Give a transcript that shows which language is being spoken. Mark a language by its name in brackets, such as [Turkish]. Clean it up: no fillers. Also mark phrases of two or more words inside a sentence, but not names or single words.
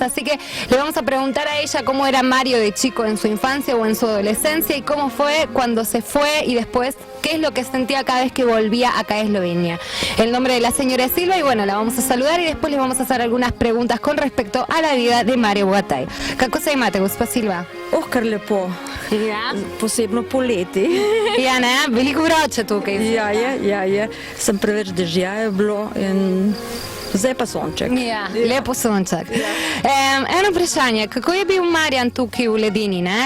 [Spanish] Así que le vamos a preguntar a ella cómo era Mario de chico en su infancia o en su adolescencia y cómo fue cuando se fue y después qué es lo que sentía cada vez que volvía acá a Eslovenia. El nombre de la señora es Silva y bueno, la vamos a saludar y después les vamos a hacer algunas preguntas con respecto a la vida de Mario Bogatay. [Slovenian] Kako se imate, gospa Silva? Kar lepo. Ja. Posebno poleti. Ja, ne, veliko vroče tukaj. Ja je. Sem preveč dežja je bilo in zdaj pa sonček. Ja, lepo sonček. Eno vprašanje, kako je bil Marjan tukaj v Ledini, ne?